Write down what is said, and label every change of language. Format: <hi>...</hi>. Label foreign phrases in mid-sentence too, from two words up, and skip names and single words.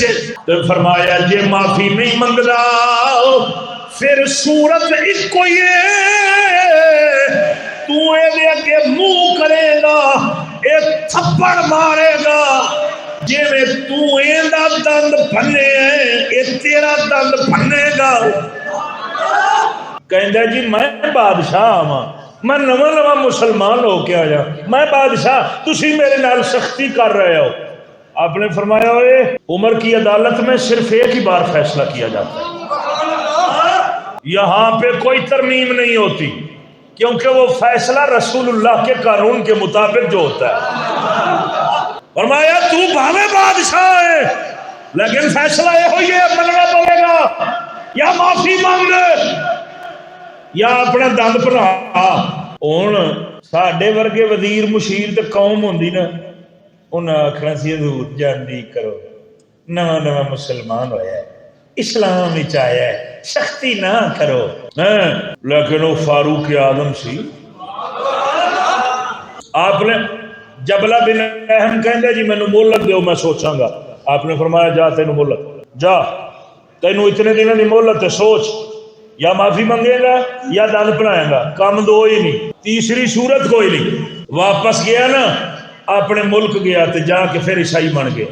<pa>تو فرمایا جے معافی نہیں منگدا پھر صورت اکو ہی ہے، تو اے دے اگے منہ کرے گا، ایک تھپڑ مارے گا، جے میں تو ایندا دند بھنے ہے اے تیرا دند بھنے گا۔ کہندا جی میں بادشاہ ہاں، میں نواں نواں مسلمان ہو کے آیا، میں بادشاہ، تسی میرے نال سختی کر رہے ہو۔</pa> <ur>آپ نے فرمایا ہوئے عمر کی عدالت میں صرف ایک ہی بار فیصلہ کیا جاتا ہے، یہاں پہ کوئی ترمیم نہیں ہوتی، کیونکہ وہ فیصلہ رسول اللہ کے قانون کے مطابق جو ہوتا ہے۔</ur> <pa>فرمایا تو بھاوے بادشاہ ہے لیکن فیصلہ یہ ہوئی ہے، مننا پڑے گا، یا معافی مانگ یا اپنا دند بنا۔ ہوں ساڈے ورگے وزیر مشیر تے قوم ہوندی نا، انہاں آکھنا سی حضور جاندی کرو، نواں نواں مسلمان ہویا ہے، اسلام وچ آیا ہے، سختی نہ کرو۔ لیکن وہ فاروق اعظم سی، آپ نے جبلہ بن اہم کہندے جی مینوں مہلت دیو میں سوچاں گا۔ آپ نے فرمایا جا تینوں مہلت، جا تینوں اتنے دنوں دی مہلت ہے، سوچ، یا معافی منگے گا یا دند بنائے گا، کام دو ہی نہیں، تیسری صورت کوئی نہیں۔ واپس گیا نا اپنے ملک گیا تے جا کے پھر عیسائی بن گیا۔</pa>